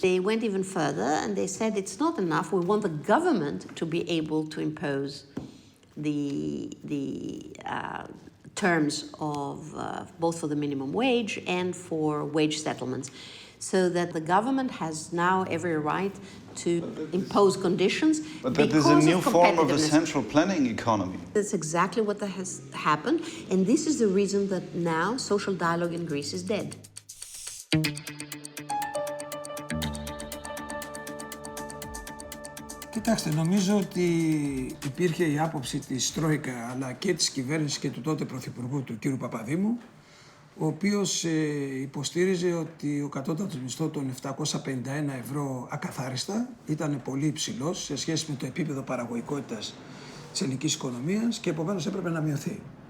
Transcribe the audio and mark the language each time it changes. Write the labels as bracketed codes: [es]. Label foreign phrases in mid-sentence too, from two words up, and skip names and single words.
[en] They went even further and they said it's not enough, we want the government to be able to impose the terms of both for the minimum wage and for wage settlements, so that the government has now every right to impose conditions. But that is a new form of a central planning economy. That's exactly what has happened, and this is the reason that now social dialogue in Greece is dead. [el] Κοιτάξτε, νομίζω ότι υπήρχε η άποψη της Τρόικα αλλά και της κυβέρνησης και του τότε Πρωθυπουργού του κ. Παπαδήμου, ο οποίος υποστήριζε ότι ο κατώτατος μισθός των 751 ευρώ ακαθάριστα ήταν πολύ υψηλός σε σχέση με το επίπεδο παραγωγικότητας της ελληνικής οικονομίας και επομένως έπρεπε να μειωθεί.